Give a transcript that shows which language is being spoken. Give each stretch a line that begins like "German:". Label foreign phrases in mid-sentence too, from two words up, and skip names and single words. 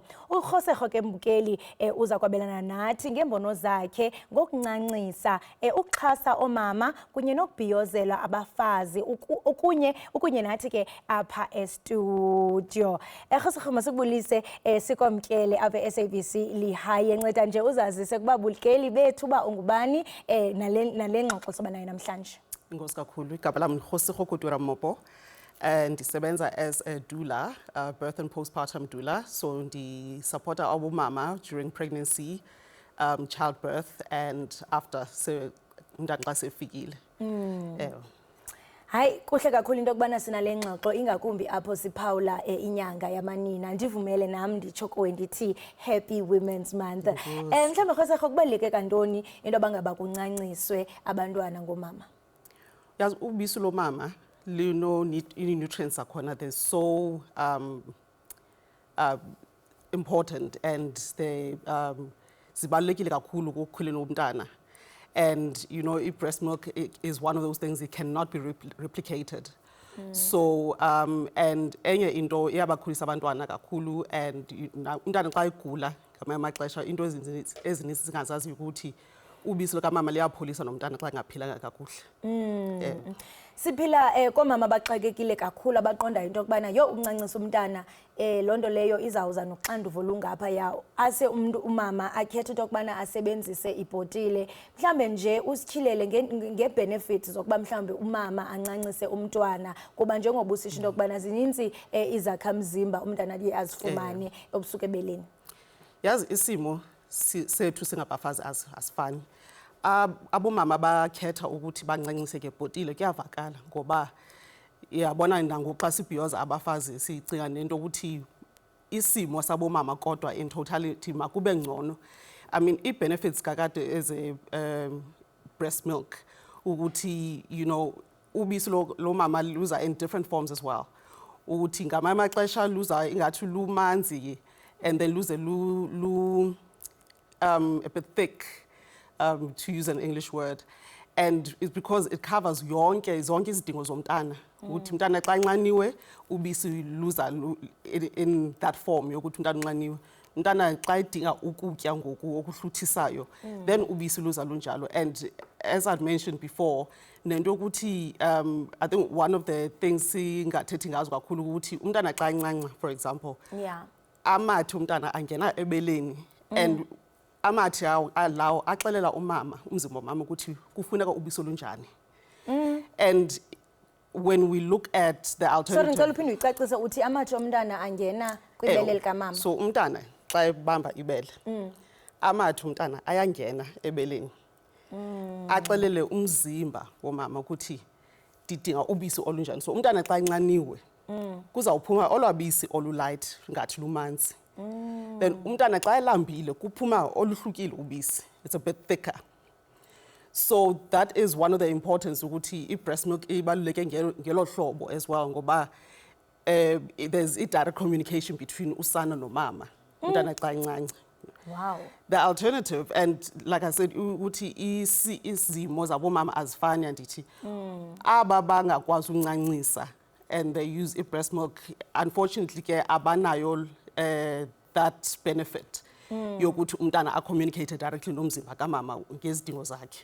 Xhosa: URhosego ke Mbukeli uza kwabelana nathi ngembono zakhe ngokuncancisa, ukuxhasa omama kunye nokubhiyozela abafazi ukunye nathi ke apha estudio. Rhosego, masikubulise sikwamkele apha eSABC Lihayi. Enceda nje uzazise kubabukeli bethu uba ungubani nale ngxoxo soba nayo namhlanje. Inkosi kakhulu. Igama lami Rhosego Mopo.
English: Ndisebenza as a doula, birth and postpartum doula.
Xhosa: So ndi-supporta abomama
English: during pregnancy, childbirth and after
Xhosa: umntana xa sefikile. Hayi, kuhle kakhulu into yokubana sinale ngxoxo ingakumbi apho siphawula inyanga yamanina. Ndivumele nam nditsho kuwe ndithi
English: Happy Women's Month.
Xhosa: Mhlawumbi Rhosego, kubaluleke kantoni into yoba ngaba kuncanciswe abantwana ngomama? Yazi ubisi lomama nutrients akhona,
English: they're so important and they
Xhosa: zibalulekile kakhulu ukukhulelwa umntana.
English: And you know, breast milk is one of those things that cannot be replicated.
Xhosa: So and enye into iyabakhulisa abantwana kakhulu, and umntana xa egula ngamanye amaxesha into ezininzi singazazi ukuthi ubisi lukamama liyapholisa nomntana xa engaphilanga kakuhle. Siphila komama abaxakekile kakhulu abaqonda into yokubana ukuncancisa umntana loo nto leyo izawuza noxanduva olungapha yawo. Ase umama akhethe into yokubana asebenzise ibhotile. Mhlambe nje usityhilele nge-benefits zokuba mhlambe umama ancancise umntwana, kuba njengoba usisho into yokubana zininzi izakhamzimba umntana aye azifumane obusuka ebeleni. Yazi isimo sethu singabafazi asifani. Abomama bakhetha ukuthi bancancise ngebhotile kuyavakala ngoba yabona nangoxa sibhiyoza abafazi sicinga nento ukuthi isimo sabomama kodwa
English: in totality
Xhosa: makube ngcono.
English: I mean, i-benefits kakade as a breast milk ukuthi, you know,
Xhosa: ubisi lo mama luza
English: in different forms as well.
Xhosa: Ukuthi ngamanye amaxesha luza ingathi lumanzi
English: and then luze a bit thick, to use an English word, and it's because it covers
Xhosa: zonke izidingo zomntana. Ukuthi umntana xa enxaniwe ubisi luza
English: in that form
Xhosa: yokuthi umntana unxaniwe. Umntana xa edinga ukutya ngoku okuhluthisayo, then ubisi luza lunjalo.
English: And as I'd mentioned before,
Xhosa: nento ukuthi
English: I think one of the things
Xhosa: singathethi ngazo kakhulu ukuthi umntana xa encanca,
English: for example,
Xhosa: amathi umntana angena ebeleni, and amathi lawo axelela umama, umzimba womama ukuthi kufuneka ubisi olunjani.
English: And when we look at the alternative, sorry,
Xhosa: ngicela uphinde uyicacise uthi amathi omntana angena kwibele likamama. So umntana xa ebamba ibele, amathi umntana ayangena ebeleni, axelele umzimba womama ukuthi didinga ubisi olunjani. So umntana xa enxaniwe kuzawuphuma olwabisi olulight ngathi lumanzi. Then umntana xa elambile kuphuma oluhlukile ubisi,
English: it's a bit thicker. So that is one of the importance
Xhosa: ukuthi i-breast milk ibaluleke ngelo hlobo
English: as well ngoba there's a direct communication between
Xhosa: usana nomama umntana xa encanca.
English: Wow. The alternative, and like I said,
Xhosa: ukuthi izimo zabomama azifani, andithi aba bangakwazi uncancisa
English: and they use i-breast milk,
Xhosa: unfortunately ke abanayo
English: that benefit
Xhosa: yokuthi umntana a-communicate directly nomzimba kamama ngezidingo zakhe.